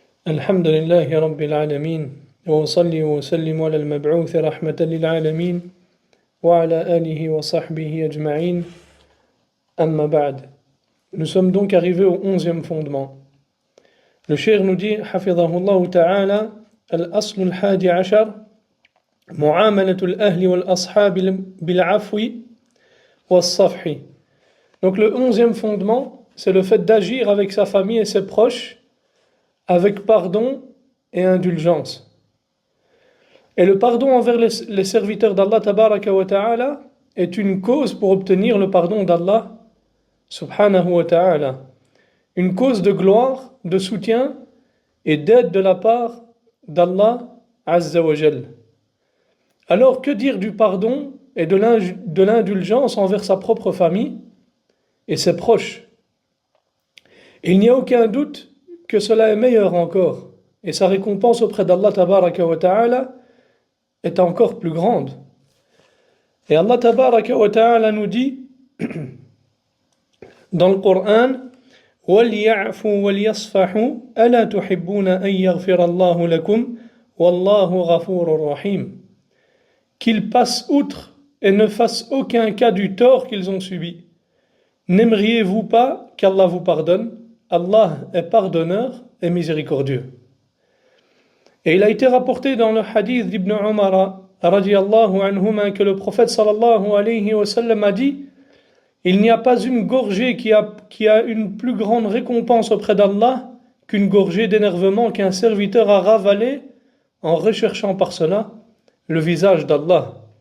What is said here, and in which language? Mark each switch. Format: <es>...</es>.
<ar>الحمد لله رب العالمين وأصلي وأسلم على المبعوث رحمة للعالمين وعلى آله وصحبه أجمعين أما بعد.</ar> <fr>Nous sommes donc arrivés au 11e fondement. Le cheikh nous dit</fr> <ar>حفظه الله تعالى الأصل الحادي عشر معاملة الأهل والأصحاب بالعفو والصفح.</ar> <fr>Donc le 11e fondement, c'est le fait d'agir avec sa famille et ses proches avec pardon et indulgence. Et le pardon envers les serviteurs d'Allah tabaraka wa ta'ala est une cause pour obtenir le pardon d'Allah subhanahu wa ta'ala. Une cause de gloire, de soutien et d'aide de la part d'Allah azza wa jal. Alors que dire du pardon et de l'indulgence envers sa propre famille et ses proches? Il n'y a aucun doute que cela est meilleur encore, et sa récompense auprès d'Allah tabaraka wa ta'ala est encore plus grande. Et Allah tabaraka wa ta'ala nous dit dans le Coran</fr> <ar>وَلْيَعْفُوا وَلْيَصْفَحُوا أَلَا تُحِبُّونَ أَنْ يَغْفِرَ اللَّهُ لَكُمْ وَاللَّهُ غَفُورٌ رَحِيمٌ.</ar> <fr>Qu'ils passent outre et ne fassent aucun cas du tort qu'ils ont subi. N'aimeriez-vous pas qu'Allah vous pardonne? Allah est pardonneur et miséricordieux. Et il a été rapporté dans le hadith d'Ibn Umar radiyallahu anhuma que le prophète sallallahu alayhi wa sallam a dit: il n'y a pas une gorgée qui a une plus grande récompense auprès d'Allah qu'une gorgée d'énervement qu'un serviteur a ravalé en recherchant par cela le visage d'Allah.</fr>